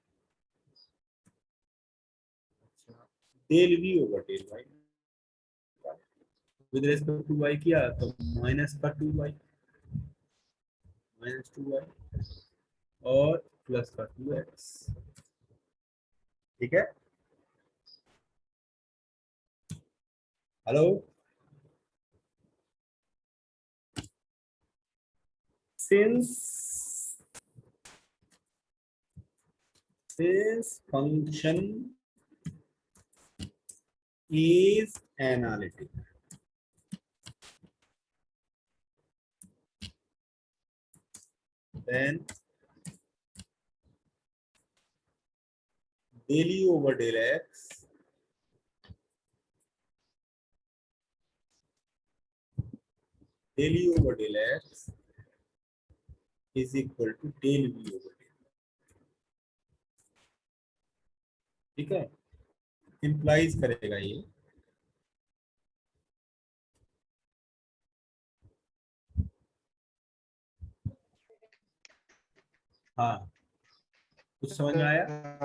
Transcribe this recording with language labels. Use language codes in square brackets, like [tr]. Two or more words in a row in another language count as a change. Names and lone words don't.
[en] del v over del y with respect to y [hi] किया तो माइनस का 2y, माइनस 2y और प्लस का 2x। ठीक है, हेलो, [en] since function is analytic, then del u over del x del u over del x is equal to del v over del। [hi] ठीक है, इंप्लाइज करेगा ये हाँ, कुछ समझ में आया?